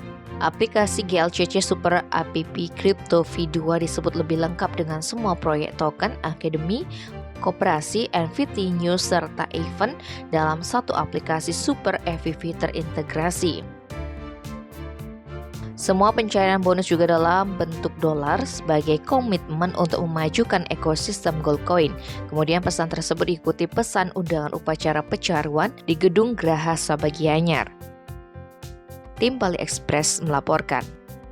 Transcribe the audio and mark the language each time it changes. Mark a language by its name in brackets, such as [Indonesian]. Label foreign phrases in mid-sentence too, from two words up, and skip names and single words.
[Indonesian] Aplikasi GLCC Super App Crypto V2 disebut lebih lengkap dengan semua proyek token, akademi, koperasi, NFT news, serta event dalam satu aplikasi Super FVV terintegrasi. Semua pencairan bonus juga dalam bentuk dolar sebagai komitmen untuk memajukan ekosistem Goldcoin. Kemudian pesan tersebut diikuti pesan undangan upacara pecaruan di Gedung Graha Sabah Gianyar. Tim Bali Express melaporkan.